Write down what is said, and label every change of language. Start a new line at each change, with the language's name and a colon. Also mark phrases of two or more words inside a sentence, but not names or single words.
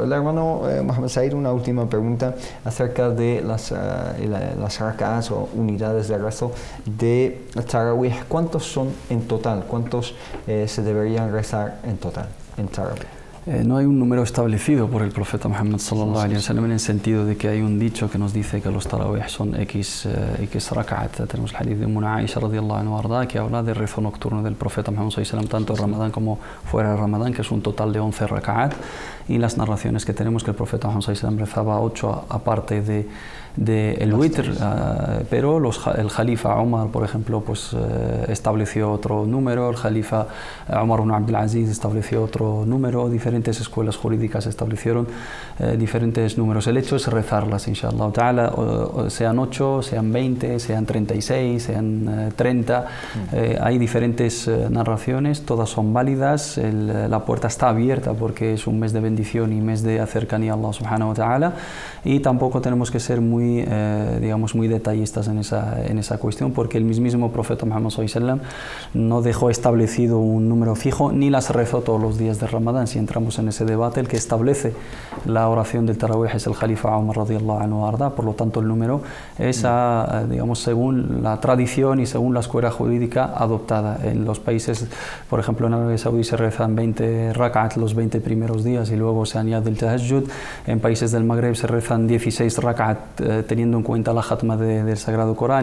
Spanish: El hermano Mohamed Said, una última pregunta acerca de las rak'ats o unidades de rezo de Tarawih. ¿Cuántos son en total? ¿Cuántos se deberían rezar en total en Tarawih? No hay un número establecido por el profeta Muhammad
Arabic: صلى الله عليه وسلم,
Spanish: en el sentido de que hay un dicho que nos dice que los tarawih son X rak'at. Tenemos el hadith de Aisha
Arabic: رضي الله عنها
Spanish: que habla del rezo nocturno del profeta Muhammad
Arabic: صلى الله عليه وسلم,
Spanish: tanto en Ramadán como fuera de Ramadán, que es un total de 11 rak'at, y las narraciones que tenemos que el profeta Muhammad
Arabic: صلى الله عليه وسلم
Spanish: rezaba 8 aparte de el witr, pero el Jalifa Omar, por ejemplo, pues estableció otro número, el Jalifa Omar ibn Abdul Aziz estableció otro número, diferentes escuelas jurídicas establecieron diferentes números. El hecho es rezarlas,
Arabic: إن شاء الله تعالى,
Spanish: sean 8, sean 20, sean 36, sean 30, hay diferentes narraciones, todas son válidas, la puerta está abierta porque es un mes de bendición y mes de cercanía a Allah
Arabic: سبحانه وتعالى,
Spanish: y tampoco tenemos que ser muy detallistas en esa cuestión, porque el mismísimo profeta Muhammad
Arabic: صلى الله عليه وسلم
Spanish: no dejó establecido un número fijo ni las rezó todos los días de Ramadán. Si entramos en ese debate, el que establece la oración del Tarawih es el Jalifa Umar
Arabic: رضي الله عنه
Spanish: arda, por lo tanto el número es según la tradición y según la escuela jurídica adoptada. En los países, por ejemplo en Arabia Saudí, se rezan 20 rak'at los 20 primeros días y luego se añade el tahajjud. En países del Magreb se rezan 16 rak'at teniendo en cuenta la jatma del Sagrado Corán.